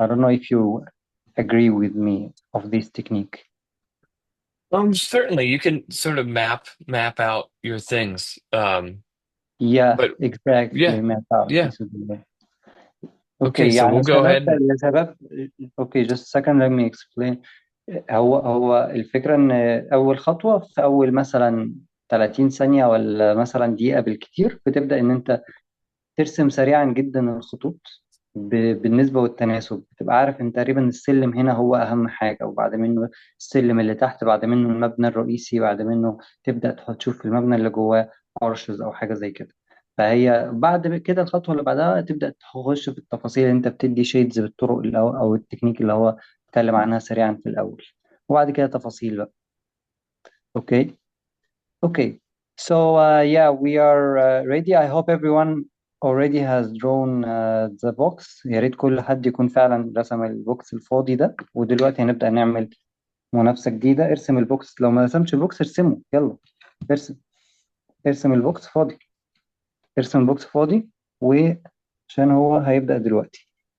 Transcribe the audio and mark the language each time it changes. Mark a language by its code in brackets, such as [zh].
[en] I don't know if you agree with me of this technique. Certainly you can sort of map out your things. Yeah, But exactly. yeah, Map out. yeah. This is the way. Okay, [ar] اوكي [en] so [ar] يعني [en] we'll go [ar] السبب [en] ahead and [ar] يا شباب. [en] Okay just a second let me explain. [ar] هو الفكرة ان اول خطوة في اول مثلا 30 ثانية ولا مثلا دقيقة بالكتير بتبدأ ان انت ترسم سريعا جدا الخطوط بالنسبة والتناسب. بتبقى عارف ان تقريبا السلم هنا هو اهم حاجة، وبعد منه السلم اللي تحت، بعد منه المبنى الرئيسي، بعد منه تبدأ تشوف المبنى اللي جواه ارشز او حاجة زي كده. فهي بعد كده الخطوة اللي بعدها تبدأ تخش في التفاصيل، انت بتدي شيدز بالطرق او التكنيك اللي هو اتكلم عنها سريعا في الاول، وبعد كده تفاصيل بقى. اوكي. [en] Okay, so yeah, we are ready. I hope everyone already has drawn the box. [ar] يا ريت كل حد يكون فعلا رسم البوكس الفاضي ده. ودلوقتي هنبدأ نعمل منافسة جديدة. ارسم البوكس، لو ما رسمتش البوكس ارسمه، يلا ارسم. ارسم البوكس فاضي. ارسم البوكس فاضي وعشان هو هيبدأ دلوقتي.